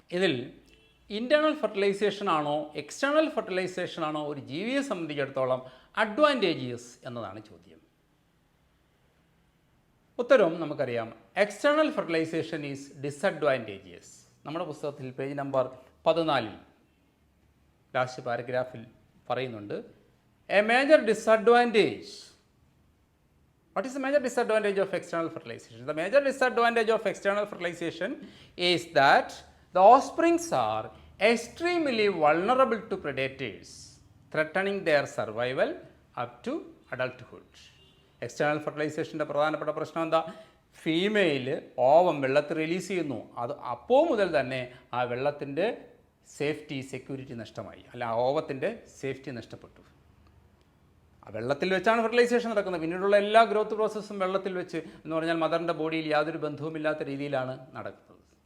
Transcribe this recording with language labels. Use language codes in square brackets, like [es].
[ml] ഇതിൽ internal fertilisation ആണോ external fertilisation ആണോ ഒരു ജീവിയെ സംബന്ധിച്ചിടത്തോളം അഡ്വാൻറ്റേജിയസ് എന്നതാണ് ചോദ്യം. ഉത്തരവും നമുക്കറിയാം, [en] External fertilization is disadvantageous. [ml] നമ്മുടെ പുസ്തകത്തിൽ പേജ് നമ്പർ 14 ലാസ്റ്റ് പാരഗ്രാഫിൽ പറയുന്നുണ്ട്, [en] A major disadvantage. What is the major disadvantage of external fertilization? The major disadvantage of external fertilization is that the offsprings are extremely vulnerable to predators, threatening their survival up to adulthood. [ml] External ഫെർട്ടിലൈസേഷൻ്റെ പ്രധാനപ്പെട്ട പ്രശ്നം എന്താ? Female ovum വെള്ളത്തിൽ release ചെയ്യുന്നു. അത് അപ്പോൾ മുതൽ തന്നെ ആ വെള്ളത്തിൻ്റെ സെക്യൂരിറ്റി നഷ്ടമായി, അല്ല ആ ഓവത്തിൻ്റെ സേഫ്റ്റി നഷ്ടപ്പെട്ടു. ആ വെള്ളത്തിൽ വെച്ചാണ് ഫെർട്ടിലൈസേഷൻ നടക്കുന്നത്. പിന്നീടുള്ള എല്ലാ ഗ്രോത്ത് പ്രോസസ്സും വെള്ളത്തിൽ വെച്ച് എന്ന് പറഞ്ഞാൽ മദറിൻ്റെ ബോഡിയിൽ യാതൊരു ബന്ധവുമില്ലാത്ത രീതിയിലാണ് നടക്കുന്നത്.